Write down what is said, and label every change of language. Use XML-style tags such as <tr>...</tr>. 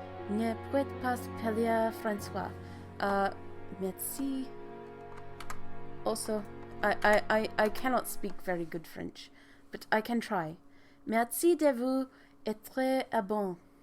<fr>Ne peut pas parler François. Merci.</fr> <en>Also, I cannot speak very good French, but I can try.</en> <fr>Merci de vous être abonné.</fr>